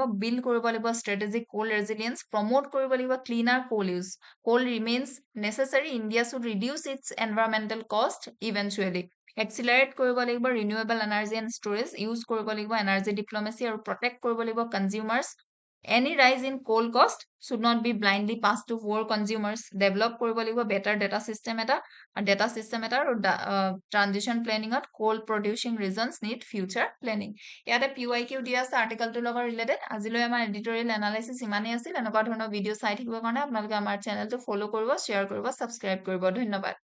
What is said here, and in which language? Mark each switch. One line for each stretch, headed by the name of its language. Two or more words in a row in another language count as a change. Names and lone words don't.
English: বিল্ড
Assamese: কৰিব লাগিব
English: strategic coal resilience, promote
Assamese: কৰিব লাগিব
English: cleaner coal use. coal remains necessary, India should reduce its environmental cost eventually. এক্সিলাৰেট
Assamese: কৰিব লাগিব
English: renewable energy and storage, ইউজ
Assamese: কৰিব লাগিব
English: energy diplomacy আৰু প্ৰটেক্ট
Assamese: কৰিব লাগিব
English: কনজিউমাৰ্ছ Any rise in coal cost should not be blindly passed to poor consumers. Develop
Assamese: কৰিব লাগিব
English: better data system
Assamese: এটা আৰু
English: transition planning ত coal producing regions need future planning.
Assamese: ইয়াতে PYQ দিয়া আছে আৰ্টিকেলটোৰ লগত ৰিলেটেড। আজিলৈ আমাৰ
English: editorial analysis
Assamese: ইমানেই আছিল। এনেকুৱা ধৰণৰ ভিডিঅ' চাই থাকিবৰ কাৰণে আপোনালোকে আমাৰ চেনেলটো ফ'ল' কৰিব, শ্বেয়াৰ কৰিব, ছাবস্ক্ৰাইব কৰিব। ধন্যবাদ।